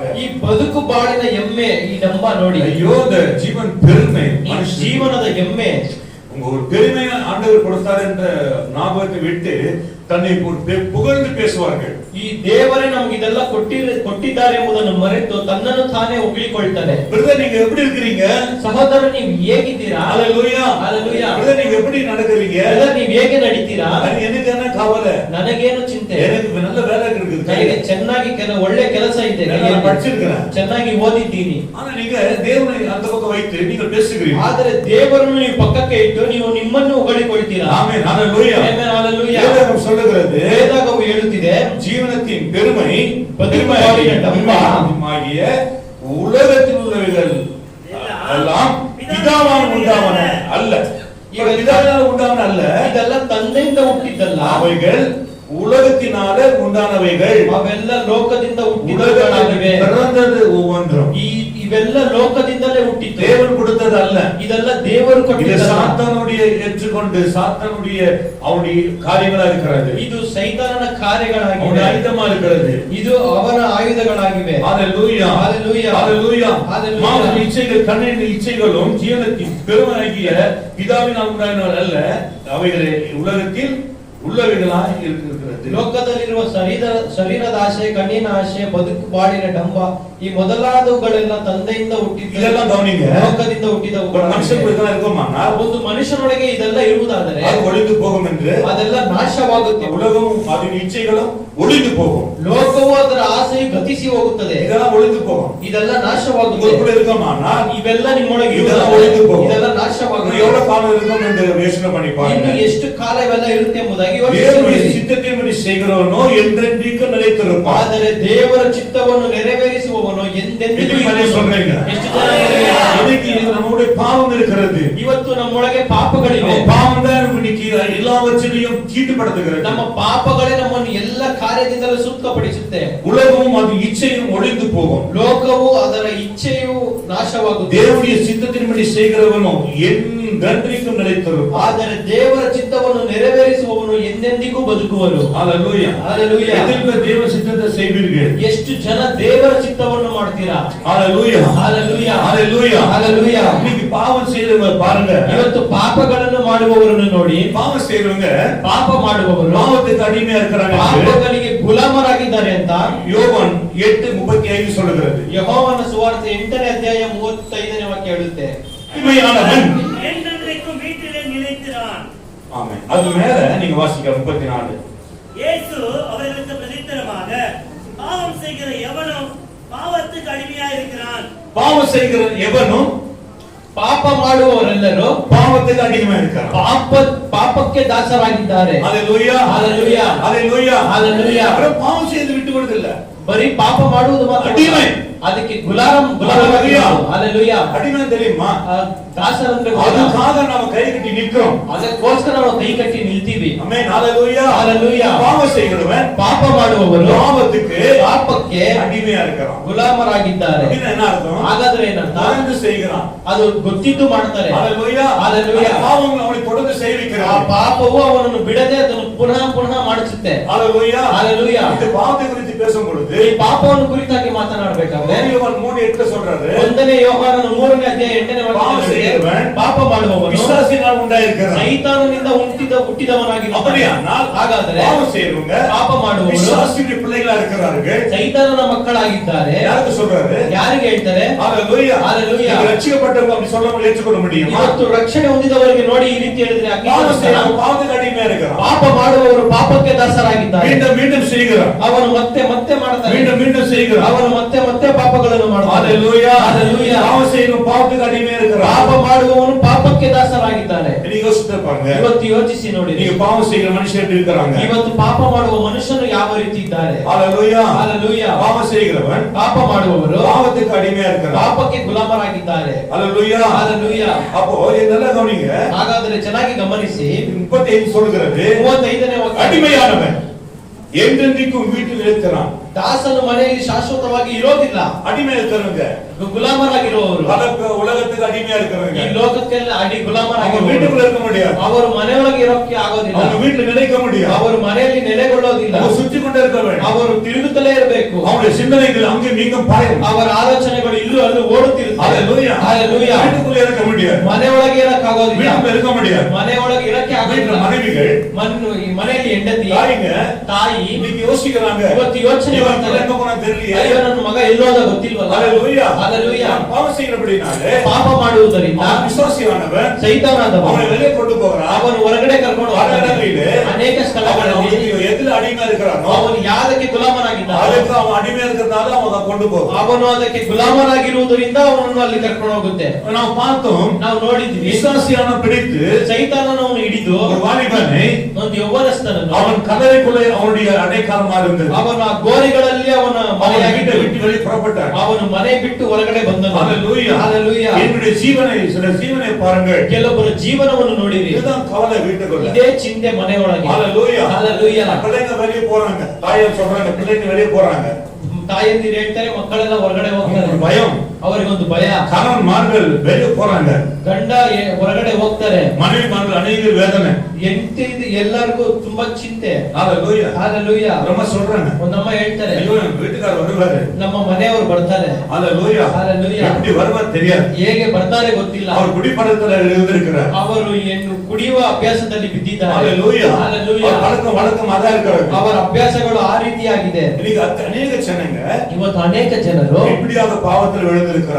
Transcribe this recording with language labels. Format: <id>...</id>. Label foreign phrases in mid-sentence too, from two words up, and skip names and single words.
<kn>ಈ ಬದುಕು ಬಾಳಿನ ಎಮ್ಮೆ ಈ ಡಂಬ ನೋಡಿ.</kn> <ta>ஐயோ இந்த ஜீவன் பெருமை,</ta> <kn>ಈ ಜೀವನದ ಎಮ್ಮೆ</kn> <ta>உங்க ஒரு பெருமையை ஆண்டவர் கொடுத்தார் என்ற ஞாபகத்தை விட்டு தன்னை புகழ்ந்து பேசுவார்கள்.</ta> <kn>ಈ ದೇವರೇ ನಮಗೆ ಇದೆಲ್ಲ ಕೊಟ್ಟಿದ್ದಾರೆ ಎಂಬುದನ್ನು ಮರೆತು ತನ್ನನ್ನು ತಾನೇ ಹೊಗಳಿಕೊಳ್ತಾರೆ.</kn> <ta>பிரதர் நீங்க எப்படி இருக்கீங்க?</ta> <kn>ಸಹೋದರ ನೀವು ಹೇಗಿದ್ದೀರಾ?</kn> <ta>ஹalleluya.</ta> <kn>ஹalleluya.</kn> <ta>பிரதர் நீங்க எப்படி நடக்கிறீங்க?</ta> <kn>ಬ್ರದರ್ ನೀವು ಹೇಗೆ ನಡೀತೀರಾ?</kn> <ta>எனக்கு என்ன கவலை?</ta> <kn>ನನಗೇನು ಚಿಂತೆ?</kn> <ta>எனக்கு நல்ல வேலை இருக்குது.</ta> <kn>ನನಗೆ ಚೆನ್ನಾಗಿ ಒಳ್ಳೆ ಕೆಲಸ ಇದೆ.</kn> <ta>நான் படிச்சிருக்கேன்.</ta> <kn>ಚೆನ್ನಾಗಿ ಓದಿದ್ದೀನಿ.</kn> <ta>ஆனா நீங்க தேவனை அந்த பக்கம் வைத்து நீங்கள் பேசுகிறீர்கள்.</ta> <kn>ಆದರೆ ದೇವರನ್ನು ನೀವು ಪಕ್ಕಕ್ಕೆ ಇಟ್ಟು ನೀವು ನಿಮ್ಮನ್ನು ಹೊಗಳಿಕೊಳ್ತೀರಾ.</kn> <ta>ஆமென் ஹalleluya.</ta> <kn>ಆಮೆನ್ ಹalleluya.</kn> <ta>வேதம் சொல்லுகிறது</ta> <kn>ವೇದವು ಹೇಳುತ್ತಿದೆ</kn> <ta>ஜீவனத்தின் பெருமை பதுமையாகிய ஆகிய உலகத்தில் உள்ளவைகள் எல்லாம் பிதாவால் உண்டாவன அல்ல. பிதாவால் உண்டாவன அல்ல.</ta> <kn>ಇದೆಲ್ಲ ತಂದೆಯಿಂದ ಹುಟ್ಟಿದ್ದಲ್ಲ.</kn> <ta>அவைகள் உலகத்தினால உண்டானவைகள்.</ta> <kn>ಅವೆಲ್ಲ ಲೋಕದಿಂದ</kn> <ta>உலகத்தில்</ta> <kn>ಹುಟ್ಟಿದವುಗಳಾಗಿವೆ.</kn> <ta>பிறந்தது ஒவ்வொன்றும்</ta> <kn>ಇವೆಲ್ಲ ಲೋಕದಿಂದಲೇ ಹುಟ್ಟಿತು.</kn> <ta>தேவன் கொடுத்தது அல்ல.</ta> <kn>ಇದೆಲ್ಲ ದೇವರು</kn> <ta>இது</ta> <kn>ಕೊಟ್ಟಿದ್ದು.</kn> <ta>சாத்தானுடைய ஏற்றுக்கொண்டு சாத்தானுடைய அவனுடைய காரியங்களா இருக்கிறது.</ta> <kn>ಇದು ಸೈತಾನನ</kn> <ta>அவனுடைய</ta> <kn>ಕಾರ್ಯಗಳಾಗಿವೆ.</kn> <ta>ஆயுதமா இருக்கிறது.</ta> <kn>ಇದು ಅವನ ಆಯುಧಗಳಾಗಿವೆ.</kn> <ta>ஹalleluya.</ta> <kn>ஹalleluya.</kn> <ta>ஹalleluya.</ta> <kn>ஹalleluya.</kn> <ta>மாம்ச இச்சைகள் கண்ணின் இச்சைகளும் ஜீவனத்தின் பெருமையாகிய பிதாவினால் உண்டானவைகள் அல்ல. அவைகளே உலகத்தில் உள்ளவைகளாய் இருக்கிறது.</ta> <kn>ಲೋಕದಲ್ಲಿರುವ ಶರೀರದ ಆಸೆ, ಕಣ್ಣಿನ ಆಸೆ, ಬದುಕು ಬಾಳಿನ ಡಂಬ ಈ ಮೊದಲಾದವುಗಳೆಲ್ಲ ತಂದೆಯಿಂದ ಹುಟ್ಟಿದ</kn> <ta>இதெல்லாம் கவனிங்க.</ta> <kn>ಲೋಕದಿಂದ ಹುಟ್ಟಿದವುಗಳು.</kn> <ta>மனுஷனுக்கு இதெல்லாம் இருக்குமானா</ta> <kn>ಒಂದು ಮನುಷ್ಯನೊಳಗೆ ಇದೆಲ್ಲ ಇರುವುದಾದರೆ</kn> <ta>அது ஒளிந்து போகும் என்று</ta> <kn>ಅದೆಲ್ಲ ನಾಶವಾಗುತ್ತೆ.</kn> <ta>உலகமும் அதன் இச்சைகளும் ஒளிந்து போகும்.</ta> <kn>ಲೋಕವು ಅದರ ಆಸೆಯು ಗತಿಸಿ ಹೋಗುತ್ತದೆ.</kn> <ta>இதெல்லாம் ஒளிந்து போகும்.</ta> <kn>ಇದೆಲ್ಲ ನಾಶವಾಗುತ್ತೆ.</kn> <ta>உங்களுக்குள்ள இருக்குமானா</ta> <kn>ಇವೆಲ್ಲ ನಿಮ್ಮೊಳಗೆ</kn> <ta>இதெல்லாம் ஒளிந்து போகும்.</ta> <kn>ಇದೆಲ್ಲ</kn> <ta>இன்னும்</ta> <kn>ನಾಶವಾಗುತ್ತೆ.</kn> <ta>எவ்வளவு காலம் இருக்கும் என்று யோசனை பண்ணி</ta> <kn>ಇನ್ನು</kn> <ta>பாருங்க.</ta> <kn>ಎಷ್ಟು ಕಾಲ ಇವೆಲ್ಲ ಇರುತ್ತೆ ಎಂಬುದಾಗಿ</kn> <ta>தேவனுடைய</ta> <kn>ಯೋಚಿಸಿ.</kn> <ta>சித்தத்தின்படி செய்கிறவனோ என்றென்றைக்கும் நிலைத்திருப்பான்.</ta> <kn>ಆದರೆ ದೇವರ ಚಿತ್ತವನ್ನು ನೆರವೇರಿಸುವವನು ಎಂದೆಂದಿಗೂ ಇದು ಮನೆ சொல்றீங்க. ಎಷ್ಟು ಜನ ಇದ್ದಾರೆ?</kn> <ta>இன்னைக்கு நம்முடைய பாவம் இருக்கிறது.</ta> <kn>ಇವತ್ತು ನಮ್ಮೊಳಗೆ ಪಾಪಗಳಿವೆ.</kn> <ta>நம்ம பாவம் தான் இன்னைக்கு எல்லாவற்றிலையும் தீட்டுப்படுத்துகிறது.</ta> <kn>ನಮ್ಮ ಪಾಪಗಳೇ ನಮ್ಮನ್ನು ಎಲ್ಲ ಕಾರ್ಯದಿಂದಲೂ ಸುತ್ತಪಡಿಸುತ್ತೆ.</kn> <ta>உலகமும் அது இச்சையும் ஒளிந்து போகும்.</ta> <kn>ಲೋಕವು ಅದರ ಇಚ್ಛೆಯು ನಾಶವಾಗುತ್ತದೆ.</kn> <ta>தேவனுடைய சித்தத்தின்படி செய்கிறவனோ என்றென்றைக்கும் நிலைத்திருப்பான்.</ta> <kn>ಆದರೆ ದೇವರ ಚಿತ್ತವನ್ನು ನೆರವೇರಿಸುವವನು ಎಂದೆಂದಿಗೂ ಬದುಕುವನು.</kn> <ta>ஹalleluya.</ta> <kn>ஹalleluya.</kn> <ta>எதிர்க்க தேவ சித்தத்தை செய்வீர்கள்.</ta> <kn>ಎಷ್ಟು ಜನ ದೇವರ ಚಿತ್ತವನ್ನು ಮಾಡ್ತೀರಾ?</kn> <ta>ஹalleluya.</ta> <kn>ஹalleluya.</kn> <ta>ஹalleluya.</ta> <kn>ஹalleluya.</kn> <ta>இன்னைக்கு பாவம் செய்றவங்க பாருங்க.</ta> <kn>ಇವತ್ತು ಪಾಪಗಳನ್ನು ಮಾಡುವವರನ್ನು ನೋಡಿ.</kn> <ta>பாவம் செய்றவங்க</ta> <kn>ಪಾಪ ಮಾಡುವವರು</kn> <ta>பாவத்துக்கு அடிமையா இருக்கிறாங்க.</ta> <kn>ಪಾಪಗಳಿಗೆ ಗುಲಾಮರಾಗಿದ್ದಾರೆ ಅಂತ</kn> <ta>யோவான் 8:35 சொல்லுகிறது.</ta> <kn>ಯೆಹೋವನ ಸುವಾರ್ತೆ 8ನೇ ಅಧ್ಯಾಯ 35ನೇ ವಾಕ್ಯ ಹೇಳುತ್ತೆ.</kn> <ta>உண்மையானவன் என்றென்றைக்கும் வீட்டிலே நிலைத்திரான். ஆமென். அது மேல நீங்க வாசிக்க 34. இயேசு அவர்களுக்கு பிரதித்திரமாக, பாவம் செய்கிற எவனும் பாவத்துக்கு அடிமையா இருக்கிறான். பாவம் செய்கிற எவனும்</ta> <kn>ಪಾಪ ಮಾಡುವವರೆಲ್ಲರೂ</kn> <ta>பாவத்துக்கு அடிமையா இருக்கிறான்.</ta> <kn>ಪಾಪಕ್ಕೆ ದಾಸರಾಗಿದ್ದಾರೆ.</kn> <ta>ஹalleluya.</ta> <kn>ஹalleluya.</kn> <ta>ஹalleluya.</ta> <kn>ஹalleluya.</kn> <ta>அவரை பாவம் செய்து விட்டு விடுறதில்ல.</ta> <kn>ಬರೀ ಪಾಪ ಮಾಡುವುದು ಮಾತ್ರ</kn> <ta>அடிமை.</ta> <kn>ಅದಕ್ಕೆ ஹalleluya</kn> <ta>அடிமை தெரியுமா?</ta> <kn>ದಾಸರಂದ್ರೆ</kn> <ta>அதுக்காக நாம கை கட்டி நிக்கிறோம்.</ta> <kn>ಅದಕ್ಕೋಸ್ಕರ ನಾವು ಕೈ ಕಟ್ಟಿ ನಿಲ್ತೀವಿ.</kn> <ta>ஆமென் ஹalleluya</ta> <kn>ஹalleluya.</kn> <ta>பாவம் செய்கிறவன்</ta> <kn>ಪಾಪ ಮಾಡುವವರು</kn> <ta>பாவத்துக்கு</ta> <kn>ಪಾಪಕ್ಕೆ</kn> <ta>அடிமையா இருக்கிறான்.</ta> <kn>ಗುಲಾಮರಾಗಿದ್ದಾರೆ.</kn> <ta>அப்படின்னா என்ன அர்த்தம்?</ta> <kn>ಹಾಗಾದ್ರೆ ಏನಂತ?</kn> <ta>தொடர்ந்து செய்கிறான்.</ta> <kn>ಅದು ಗೊತ್ತಿದ್ದು ಮಾಡ್ತಾರೆ.</kn> <ta>ஹalleluya</ta> <kn>ஹalleluya.</kn> <ta>பாவங்கள் அவனை தொடர்ந்து செய்விக்கிறான்.</ta> <kn>ಆ ಪಾಪವು ಅವನನ್ನು ಬಿಡದೆ ಅದನ್ನು ಪುನಃ ಮಾಡುತ್ತೆ.</kn> <ta>ஹalleluya</ta> <kn>ஹalleluya.</kn> <ta>இந்த பாவத்தை குறித்து பேசும் பொழுது</ta> <kn>ಈ ಪಾಪವನ್ನು ಕುರಿತಾಗಿ ಮಾತನಾಡಬೇಕಾದ್ರೆ</kn> <ta>யோவான் 3:8 சொல்றாரு.</ta> <kn>1ನೇ ಯೋಹಾನನ 3ನೇ ಅಧ್ಯಾಯ 8ನೇ ವಾಕ್ಯದಲ್ಲಿ ಪಾಪ ಮಾಡುವವನು</kn> <ta>விசுவாசினால் உண்டாயிருக்கிறான்.</ta> <kn>ಸೈತಾನನಿಂದ ಹುಟ್ಟಿದವನಾಗಿದ್ದಾನೆ.</kn> <ta>அப்படியானால்</ta> <kn>ಹಾಗಾದರೆ</kn> <ta>பாவம் செய்றவங்க</ta> <kn>ಪಾಪ ಮಾಡುವವರು</kn> <ta>விசுவாசியுடைய பிள்ளைகளா இருக்கிறார்கள்.</ta> <kn>ಸೈತಾನನ ಮಕ್ಕಳಾಗಿದ್ದಾರೆ.</kn> <ta>யாருக்கு சொல்றாரு?</ta> <kn>ಯಾರಿಗೆ ಹೇಳ್ತಾರೆ?</kn> <ta>ஹalleluya</ta> <kn>ஹalleluya.</kn> <ta>ரட்சிக்கப்பட்டவங்க அப்படி சொல்றவங்க ஏற்றுக்கொள்ள முடியுமா?</ta> <kn>ಇವತ್ತು ರಕ್ಷಣೆ ಹೊಂದಿದವರಿಗೆ ನೋಡಿ ಈ ರೀತಿ ಹೇಳಿದ್ರೆ</kn> <ta>பாவத்துக்கு அடிமையா இருக்கிறான்.</ta> <kn>ಪಾಪ ಮಾಡುವವರು ಪಾಪಕ್ಕೆ ದಾಸರಾಗಿದ್ದಾರೆ.</kn> <ta>மீண்டும் மீண்டும் செய்கிறான்.</ta> <kn>ಅವನು ಮತ್ತೆ ಮತ್ತೆ ಮಾಡ್ತಾನೆ.</kn> <ta>மீண்டும் மீண்டும் செய்கிறான்.</ta> <kn>ಅವನು ಮತ್ತೆ ಮತ್ತೆ ಪಾಪಗಳನ್ನು ಮಾಡ್ತಾನೆ.</kn> <ta>ஹalleluya</ta> <kn>ஹalleluya.</kn> <ta>பாவம் செய்கிறவன் பாவத்துக்கு அடிமையா இருக்கிறான்.</ta> <kn>ಪಾಪ ಮಾಡುವವನು ಪಾಪಕ್ಕೆ ದಾಸರಾಗಿದ್ದಾನೆ.</kn> <ta>நீங்க யோசித்து பாருங்க.</ta> <kn>ಇವತ್ತು ಯೋಚಿಸಿ ನೋಡಿ.</kn> <ta>நீங்க பாவம் செய்கிற மனுஷன் எப்படி இருக்காங்க?</ta> <kn>ಇವತ್ತು ಪಾಪ ಮಾಡುವ ಮನುಷ್ಯರು ಯಾವ ರೀತಿ ಇದ್ದಾರೆ?</kn> <ta>ஹalleluya</ta> <kn>ஹalleluya.</kn> <ta>பாவம் செய்கிறவன்</ta> <kn>ಪಾಪ ಮಾಡುವವರು</kn> <ta>பாவத்துக்கு அடிமையா இருக்கிறான்.</ta> <kn>ಪಾಪಕ್ಕೆ ಗುಲಾಮರಾಗಿದ್ದಾರೆ.</kn> <ta>ஹalleluya</ta> <kn>ஹalleluya.</kn> <ta>அப்போ இதெல்லாம் கவனிங்க.</ta> <kn>ಹಾಗಾದ್ರೆ ಚೆನ್ನಾಗಿ ಗಮನಿಸಿ.</kn> <ta>35 சொல்கிறது</ta> <kn>35ನೇ ವಾಕ್ಯ.</kn> <ta>அடிமையானவன் என்றென்றைக்கும் வீட்டில் இருக்கிறான்.</ta> <kn>ದಾಸನು ಮನೆಯಲ್ಲಿ ಶಾಶ್ವತವಾಗಿ ಇರೋದಿಲ್ಲ.</kn> <ta>அடிமை இருக்கிறவங்க</ta> <kn>ಗುಲಾಮರಾಗಿರುವವರು</kn> <ta>உலகத்துக்கு அடிமையா இருக்கிறவங்க</ta> <kn>ಈ ಲೋಕಕ್ಕೆಲ್ಲ</kn> <ta>அவங்க வீட்டுக்குள்ள இருக்க முடியாது.</ta> <kn>ಅವರು ಮನೆಯೊಳಗೆ ಇರೋಕೆ ಆಗೋದಿಲ್ಲ.</kn> <ta>அவங்க வீட்டுல நிலைக்க முடியாது.</ta> <kn>ಅವರು ಮನೆಯಲ್ಲಿ ನೆಲೆಗೊಳ್ಳೋದಿಲ್ಲ.</kn> <ta>அவங்க சுற்றி கொண்டே இருக்க வேண்டும்.</ta> <kn>ಅವರು ತಿರುಗುತ್ತಲೇ ಇರಬೇಕು.</kn> <ta>அவங்களுடைய சிந்தனைகள் அங்கே நீங்கும் பாயும்.</ta> <kn>ಅವರ ಆಲೋಚನೆಗಳು ಇಲ್ಲೂ ಅಲ್ಲೂ ಓಡುತ್ತಿರುತ್ತವೆ.</kn> <ta>ஹalleluya</ta> <kn>ஹalleluya.</kn> <ta>வீட்டுக்குள்ள இருக்க முடியாது.</ta> <kn>ಮನೆಯೊಳಗೆ ಇರಕ್ಕೆ ಆಗೋದಿಲ್ಲ.</kn> <ta>வீட்டுக்குள்ள இருக்க முடியாது.</ta> <kn>ಮನೆಯೊಳಗೆ ಇರಕ್ಕೆ ಆಗೋದಿಲ್ಲ.</kn> <ta>மனைவிகள்</ta> <kn>ಮನೆಯಲ್ಲಿ ಹೆಂಡತಿ ತಾಯಿ</kn> <ta>இன்னைக்கு யோசிக்கிறாங்க.</ta> <kn>ಇವತ್ತು ಯೋಚನೆ ಮಾಡ್ತಾರೆ.</kn> <ta>எங்க போனா தெரியல.</ta> <kn>ಅಯ್ಯೋ ನನ್ನ ಮಗ ಎಲ್ಲೋದ ಗೊತ್ತಿಲ್ವಲ್ಲ.</kn> <ta>ஹalleluya</ta> <kn>ஹalleluya.</kn> <ta>பாவம் செய்கிறபடினாலே</ta> <kn>ಪಾಪ ಮಾಡುವುದರಿಂದ</kn> <ta>விசுவாசியானவன்</ta> <kn>ಸೈತಾನದವನು</kn> <ta>அவனை வெளியே கொண்டு போகிறான்.</ta> <kn>ಅವನು ಹೊರಗಡೆ ಕರ್ಕೊಂಡು ಹೋಗ್ತಾನೆ. ಅನೇಕ ಸ್ಥಳಗಳಲ್ಲಿ</kn> <ta>எதுல அடிமையா இருக்கிறானோ</ta> <kn>ಅವನು ಯಾವುದಕ್ಕೆ ಗುಲಾಮನಾಗಿದ್ದಾನೆ</kn> <ta>அதுக்கு அவன் அடிமையா இருக்கிறதால அவன் கொண்டு போகிறான்.</ta> <kn>ಅವನು ಅದಕ್ಕೆ ಗುಲಾಮನಾಗಿರುವುದರಿಂದ ಅವನನ್ನು ಅಲ್ಲಿ ಕರ್ಕೊಂಡು ಹೋಗುತ್ತೆ.</kn> <ta>ನಾವು பார்த்தோம்.</ta> <kn>ನಾವು ನೋಡಿದ್ವಿ.</kn> <ta>விசுவாசியான பிடித்து</ta> <kn>ಸೈತಾನನವನು ಹಿಡಿದು</kn> <ta>ஒரு வாலிபனை</ta> <kn>ಒಂದು ಯೌವನಸ್ಥನನ್ನು</kn> <ta>அவன் கல்லறைக்குள்ளே அவனுடைய அடைக்காலமா இருந்தது.</ta> <kn>ಅವನ ಗೋರಿಗಳಲ್ಲಿ ಅವನ</kn> <ta>மனைவிட்ட விட்டு வெளியே புறப்பட்டான்.</ta> <kn>ಅವನು ಮನೆ ಬಿಟ್ಟು ಹೊರಗಡೆ ಬಂದನು.</kn> <ta>ஹalleluya</ta> <kn>ஹalleluya.</kn> <ta>என்னுடைய சில ஜீவனை பாருங்கள்.</ta> <kn>ಕೆಲವೊಬ್ಬರ ಜೀವನವನ್ನು ನೋಡಿರಿ.</kn> <ta>இதுதான் கவலை வீட்டுக்குள்ள.</ta> <kn>ಇದೇ ಚಿಂತೆ ಮನೆಯೊಳಗೆ.</kn> <ta>ஹalleluya</ta> <kn>ஹalleluya.</kn> <ta>பிள்ளைங்க வெளியே போறாங்க. தாயார் சொல்றாங்க பிள்ளைங்க வெளியே போறாங்க.</ta> <kn>ತಾಯಂದಿರು ಹೇಳ್ತಾರೆ ಮಕ್ಕಳೆಲ್ಲ ಹೊರಗಡೆ ಹೋಗ್ತಾರೆ.</kn> <ta>பயம்.</ta> <kn>ಅವರಿಗೊಂದು ಭಯ.</kn> <ta>கணவன்மார்கள் வெளியே போறாங்க.</ta> <kn>ಗಂಡ ಹೊರಗಡೆ ಹೋಗ್ತಾರೆ.</kn> <ta>மனைவிமார்கள் ಅನೇಕ வேதனை.</ta> <kn>ಎಲ್ಲರಿಗೂ ತುಂಬಾ ಚಿಂತೆ.</kn> <ta>ஹalleluya</ta> <kn>ஹalleluya.</kn> <ta>ரொம்ப சொல்றாங்க.</ta> <kn>ಒಂದಮ್ಮ ಹೇಳ್ತಾರೆ</kn> <ta>ஐயோ என் வீட்டுக்காரர் வருவாரு.</ta> <kn>ನಮ್ಮ ಮನೆಯವರು ಬರ್ತಾರೆ.</kn> <ta>ஹalleluya</ta> <kn>ஹalleluya.</kn> <ta>எப்படி வருவார் தெரியாது.</ta> <kn>ಹೇಗೆ ಬರ್ತಾರೆ ಗೊತ್ತಿಲ್ಲ.</kn> <ta>அவர் குடிப்பழக்கத்துல இருந்திருக்கிறார்.</ta> <kn>ಅವರು ಏನು ಕುಡಿಯುವ ಅಭ್ಯಾಸದಲ್ಲಿ ಬಿದ್ದಿದ್ದಾರೆ.</kn> <ta>ஹalleluya</ta> <kn>ஹalleluya.</kn> <ta>வழக்கம் அதா இருக்கிறார்.</ta> <kn>ಅವರ ಅಭ್ಯಾಸಗಳು ಆ ರೀತಿಯಾಗಿದೆ.</kn> <ta>இன்னைக்கு ಅನೇಕ ಜನங்க</ta> <kn>ಇವತ್ತು ಅನೇಕ ಜನರು</kn> <ta>இப்படியாக பாவத்தில் விழுந்திருக்கிறார்.</ta>